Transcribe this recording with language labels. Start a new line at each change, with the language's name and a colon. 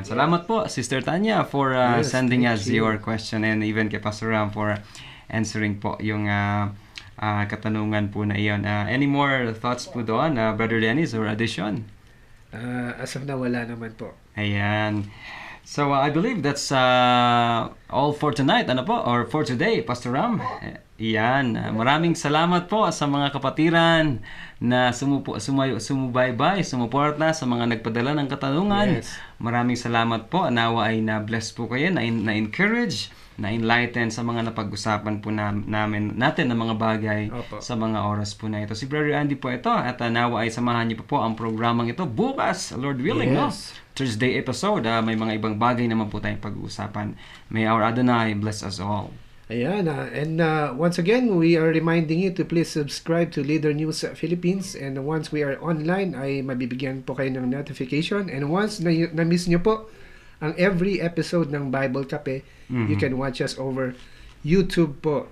Filipino: Salamat po, Sister Tanya,
English: for sending us your question, and even
Filipino: kay Pastor Ram
English: for answering
Filipino: po yung katanungan po na iyon.
English: Any more thoughts
Filipino: po doon,
English: Brother Dennis, or addition?
Filipino: As of now, wala naman po. Ayan.
English: So, I believe that's all for tonight, or for today, Pastor Ram.
Filipino: Iyan. Maraming salamat po sa mga kapatiran na sumubaybay, sumuporta sa mga nagpadala ng katanungan.
English: Yes.
Filipino: Maraming salamat po. Nawa ay na-bless po kayo, na-encourage, na-enlighten sa mga napag-usapan po natin ng mga bagay sa mga oras po na ito. Si Brother Andy po ito, at nawa ay samahan niyo po ang programang ito bukas, Lord willing, no? Thursday episode, may mga ibang bagay naman po tayong pag-uusapan.
English: May our Adonai bless us all. Ayan, and once again, we are reminding you to please subscribe to Leader News Philippines, and once we are online,
Filipino: ay mabibigyan po kayo ng notification,
English: and once
Filipino: na-miss nyo po ang every episode ng Bible Kape,
English: you can watch us over YouTube po.